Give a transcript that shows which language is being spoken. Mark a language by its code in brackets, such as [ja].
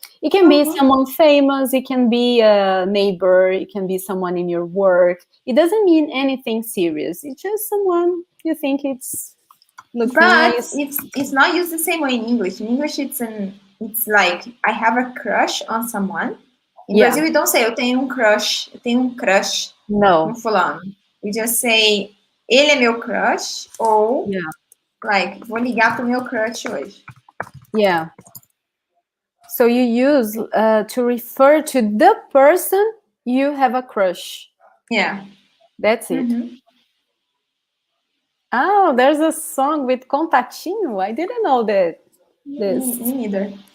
[en] It can be someone famous, it can be a neighbor, it can be someone in your work. It doesn't mean anything serious. It's just someone you think looks nice. It's not used the same way in English. In English, it's like I have a crush on someone. In Brazil, we don't say [pt] eu tenho crush. Eu tenho crush no fulano. [en] We just say [pt] ele é meu crush ou [en] like [pt] vou ligar pro meu crush hoje. [en] Yeah. So you use to refer to the person you have a crush. Yeah. That's it. Oh, there's a song with Contatinho. I didn't know that. This. Me neither.